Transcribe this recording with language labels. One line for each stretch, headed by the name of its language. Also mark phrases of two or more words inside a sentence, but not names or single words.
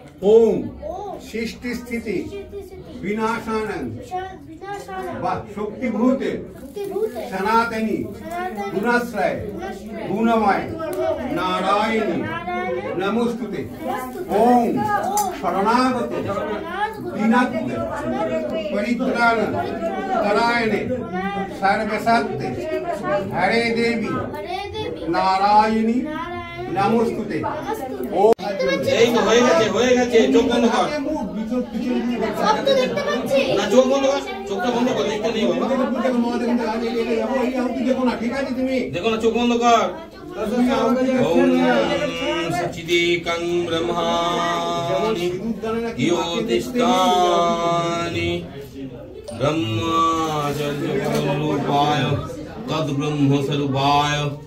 Sanskrit: ओम सृष्टि स्थिति विनाशानं शक्तिभूते सनातनी गुणाश्रय गुणमय नारायणी नमोस्तुते। ओम शरणागत दीनात्म परित्राण परायणे सर्वसत्य हरे देवी नारायणी नमोस्तुते। ओम
Bangla: হয়ে গেছে চোখ বন্ধ কর সব তো দেখতে পাচ্ছি না চোখ বন্ধ কর চোখটা বন্ধ কর দেখতে নেই বাবা দেখো না ঠিক আছে তুমি দেখো না চোখ বন্ধ কর
Sanskrit: ওম সচিদেকং ব্রহ্মাণি জ্যোতিষ্ঠানি ব্রহ্মাচর্যরূপায় তদ্ব্রহ্মস্বরূপায়